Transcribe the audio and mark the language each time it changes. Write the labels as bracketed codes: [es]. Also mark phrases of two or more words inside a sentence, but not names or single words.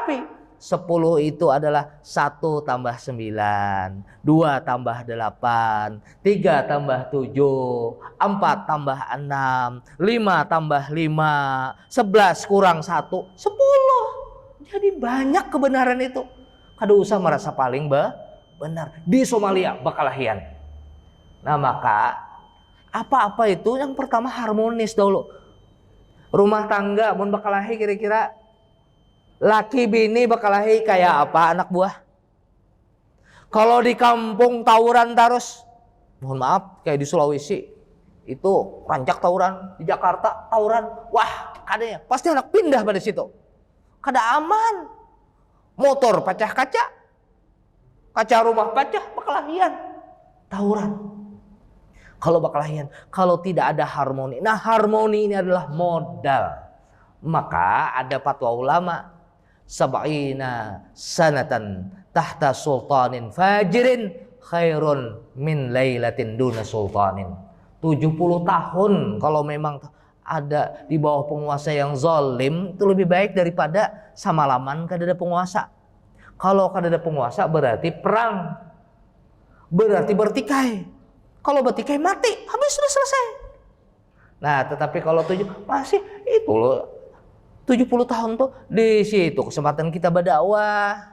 [id] Tetapi 10 itu adalah 1 tambah 9, 2 tambah 8, 3 tambah 7, 4 tambah 6, 5 tambah 5, 11 kurang 1, 10. [bjn] Jadi banyak kebenaran itu. Kada usah merasa paling benar. Di Somalia, Bakalahian. [id] Nah maka apa-apa itu yang pertama harmonis dulu. [bjn] Rumah tangga mun Bakalahi kira-kira laki bini Bakalahi kayak apa anak buah? Kalau di kampung tawuran terus, mohon maaf kayak di Sulawesi itu rancak tawuran, di Jakarta tawuran, wah kadanya pasti anak pindah pada situ. Kada aman, motor pecah kaca rumah pecah, Bakalahian tawuran. [id] Kalau Bakalahian, kalau tidak ada harmoni, nah harmoni ini adalah modal. Maka ada fatwa ulama, [ar] سبعين سنة تحت سلطان فاجر خير من ليلة دون سلطان. [bjn] 70 tahun kalau memang ada di bawah penguasa yang zalim, itu lebih baik daripada samalaman kada ada penguasa. Kalau kada ada penguasa berarti perang, berarti bertikai. Kalau bertikai mati, habis sudah selesai. Nah, tetapi kalau masih itu loh 70 tahun tuh di situ kesempatan kita berdakwah.